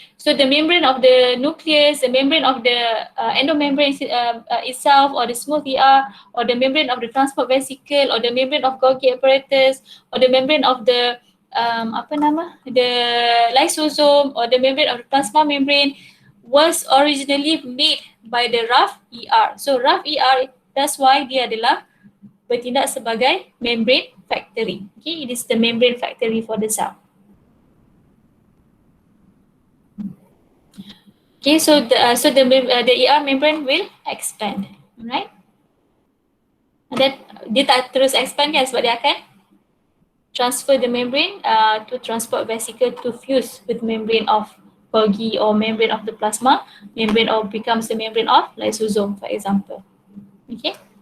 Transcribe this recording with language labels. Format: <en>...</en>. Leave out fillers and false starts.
<en>So the membrane of the nucleus, the membrane of the endomembrane itself, or the smooth ER, or the membrane of the transport vesicle, or the membrane of Golgi apparatus, or the membrane of the the lysosome, or the membrane of the plasma membrane was originally made by the RAF-ER.</en> <ms>So RAF-ER,</ms> <en>that's why</en> <ms>dia adalah bertindak sebagai</ms> <en>membrane factory. Okay, it is the membrane factory for the cell. Okay, so the ER membrane will expand, right? And then</en> <ms>dia tak terus expand kan, sebab dia akan</ms> <en>transfer the membrane to transport vesicle to fuse with membrane of Golgi or membrane of the plasma membrane, or becomes the membrane of lysosome, for example. Okay.</en>